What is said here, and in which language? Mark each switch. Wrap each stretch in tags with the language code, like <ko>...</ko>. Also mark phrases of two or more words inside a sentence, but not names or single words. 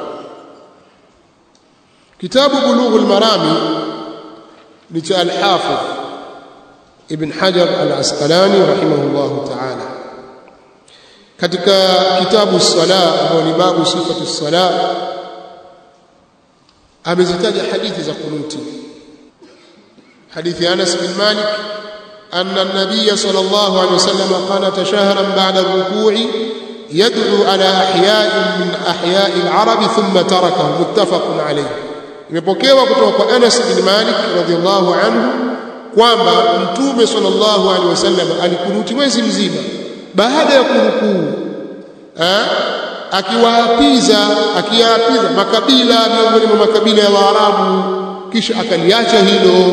<sw>Kitabu Bulughul Marami ni cha al-Hafidh Ibn Hajar al-Asqalani</sw> <ar>رحمه الله تعالى.</ar> <sw>Katika kitabu as-Salah ambao ni</sw> <ar>باب صفة الصلاة</ar> <sw>amezitaja hadithi za kunuti.</sw> <ar>حديث أنس بن مالك أن النبي صلى الله عليه وسلم قنت شهرا بعد الركوع يدعو على أحياء من أحياء العرب ثم تركه، متفق عليه.</ar> <sw>imepokewa kutoka kwa Anas bin Malik</sw> <ar>رضي الله عنه</ar> <sw>kwamba Mtume</sw> <ar>صلى الله عليه وسلم</ar> <sw>alikunuti mwezi mzima baada ya kurukuu, akiwaapiza makabila miongoni mwa makabila ya Waarabu, kisha akaliacha hilo.</sw>